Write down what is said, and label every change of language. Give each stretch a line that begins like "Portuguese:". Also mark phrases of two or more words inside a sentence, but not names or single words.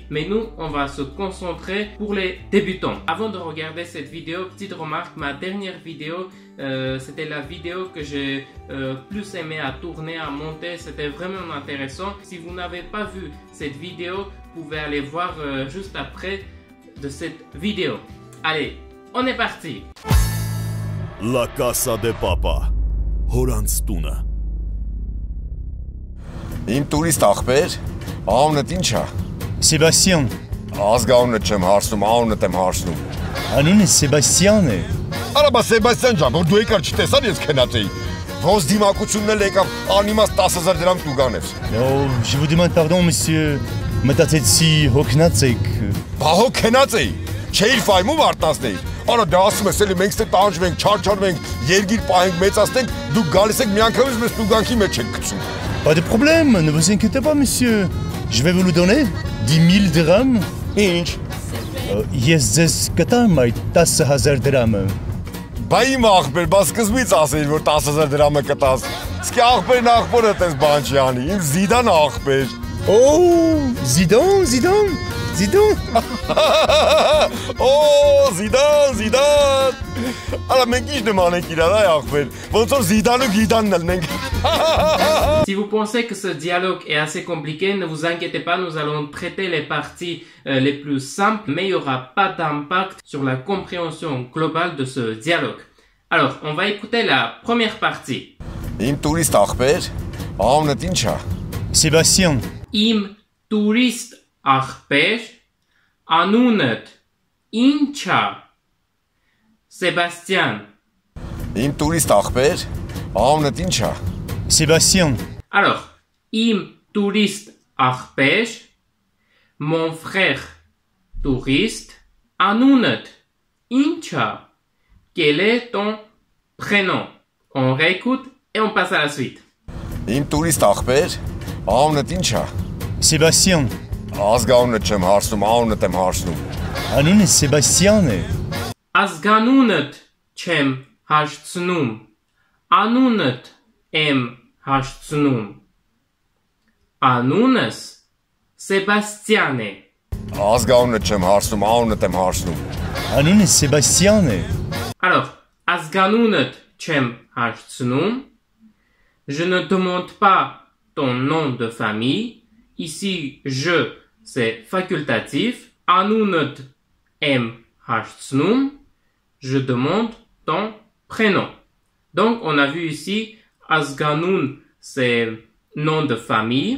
French: Mais nous, on va se concentrer pour les débutants. Avant de regarder cette vidéo, petite remarque, ma dernière vidéo, c'était la vidéo que j'ai plus aimé à tourner, à monter. C'était vraiment intéressant. Si vous n'avez pas vu cette vidéo, vous pouvez aller voir juste après de cette vidéo. Allez, on est parti! La Casa de Papa, Horan's Tuna.
Armenian: Իմ տուրիստ աղբեր, անունդ ինչ է։ Սեբաստիան։ Ազգանունդ չեմ հարցնում, անունդ եմ հարցնում։ Անունը Սեբաստիան է։ Արա բա Սեբաստիան ջան, որ դու եկար չտեսար ես քնած էի։ Ոնց դիմակությունն էլ եկավ, անիմաստ 10,000 դրամ տուգան էր։
French: Je vous demande pardon, monsieur.
Armenian: Մտածեցի հոգնած եք։ Բա հոգնած էի։ Չէիր ֆայմում արտասնեի։ Արա դա ասում ես էլի մենք ստե տանջվենք, չարչարվենք, երգիր պահենք, մեծացնենք, դուք գալիս եք միանգամից մեզ տուգանքի մեջ եք գցում։
French: Pas de problème, ne vous inquiétez pas, monsieur. Je vais vous le donner. 10 000 dirhams.
Armenian: Ինչ։ Ես ձեզ կտամ այդ 10,000 դրամը։ Բա իմ աղբեր, բա սկզբից ասեիր, որ 10,000 դրամը կտաս։ Իսկ աղբերն աղբորը տես բան չի անի, իմ Զիդան աղբեր։
French: Oh, Zidane. Oh, Zidane.
Armenian: Արա մենք ինչ նմանենք իրար այ աղբեր, ոնց որ Զիդան ու Գիդանն ելնենք։
French: Si vous pensez que ce dialogue est assez compliqué, ne vous inquiétez pas, nous allons traiter les parties les plus simples, mais il n'y aura pas d'impact sur la compréhension globale de ce dialogue. Alors, on va écouter la première partie.
Armenian: Իմ տուրիստ աղբեր, անունդ ինչ է։ Sébastien. Իմ տուրիստ աղբեր, անունդ ինչ է։ Sébastien. Իմ տուրիստ աղբեր, անունդ ինչ է։ Sébastien.
French: Alors,
Armenian: իմ տուրիստ աղբեր,
French: mon frère touriste,
Armenian: անունդ ինչ է։
French: Quel est ton prénom? On réécoute et on passe à la suite.
Armenian: Իմ տուրիստ աղբեր, անունդ ինչ է։ Sébastien. Ազգանունդ չեմ հարցնում, անունդ եմ հարցնում։ Անունը Սեբաստիան է։ Ազգանունդ չեմ հարցնում, անունդ եմ հարցնում։ Անունս Սեբաստիան է։ Ազգանունդ չեմ հարցնում, անունդ եմ հարցնում։ Անունը Սեբաստիան է։ Alors, ազգանունդ չեմ հարցնում.
French: Je ne demande pas ton nom de famille. Ici, je, c'est facultatif.
Armenian: Անունդ եմ հարցնում.
French: Je demande ton prénom. Donc, on a vu ici, Azganun, c'est nom de famille.